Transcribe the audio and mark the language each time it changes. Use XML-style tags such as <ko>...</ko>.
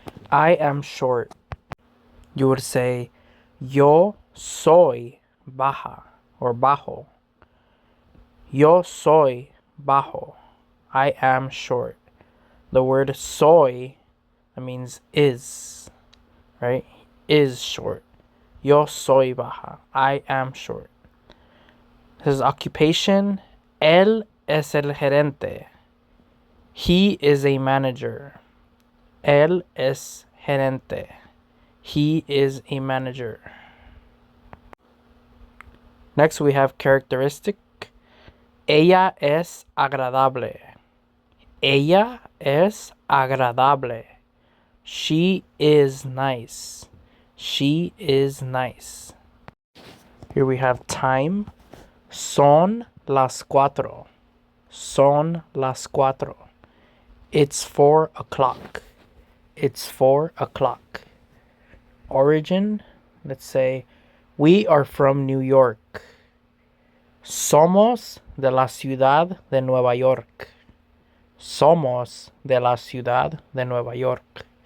<en>I am short. You would say,</en> <es>yo soy baja</es> <en>or bajo.</en> <es>Yo soy bajo.</es> <en>I am short. The word soy, that means is, right? Is short.</en> <es>Yo soy baja.</es> <en>I am short. His occupation,</en> <es>él es el gerente.</es> <en>He is a manager.</en> <es>Él es gerente.</es> <en>He is a manager. Next we have characteristic.</en> <es>Ella es agradable. Ella es agradable.</es> <en>She is nice. She is nice. Here we have time.</en> <es>Son las cuatro. Son las cuatro.</es> <en>It's 4 o'clock. It's 4 o'clock. Origin, let's say, we are from New York.</en> <es>Somos de la ciudad de Nueva York. Somos de la ciudad de Nueva York.</es>